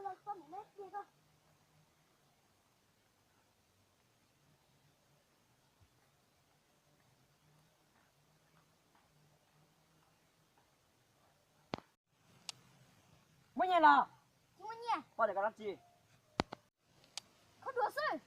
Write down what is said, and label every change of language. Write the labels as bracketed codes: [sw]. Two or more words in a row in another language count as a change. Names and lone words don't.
[zh] 到你那接个。 [vi] mấy nhà nào [zh] 请问你， [vi] bao giờ cái gì [zh] 可多事？